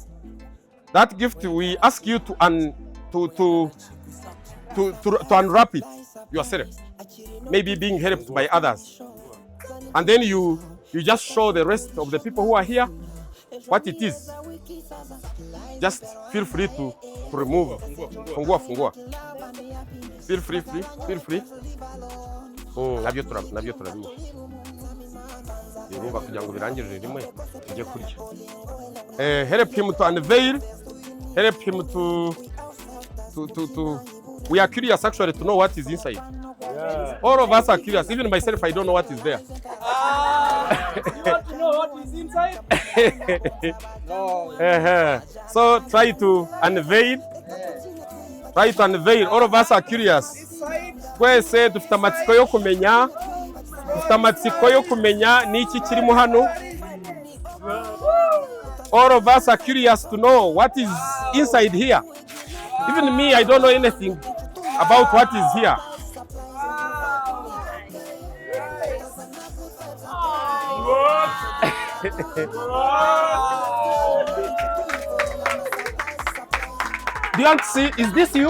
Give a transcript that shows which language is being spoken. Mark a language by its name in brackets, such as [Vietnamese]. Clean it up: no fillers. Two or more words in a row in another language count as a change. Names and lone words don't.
[English] That gift, we ask you to unwrap it yourself. Maybe being helped by others. And then you just show the rest of the people who are here what it is. Just feel free to remove. Fungua. Feel free. [Kinyarwanda] Nabyo turabimo. Irumva kugira ngo birangirire rimwe tujye kurya. [English] Help him to unveil. Help him to. We are curious actually to know what is inside. Yeah. All of us are curious. Even myself, I don't know what is there. You want to know what is inside? No. So try to unveil. Try to unveil. All of us are curious. [Kinyarwanda] Twese dufite amatsiko yo kumenya niki kirimo hano. [English] All of us are curious to know what is inside here. Even me, I don't know anything about what is here. Do you want to see? Is this you?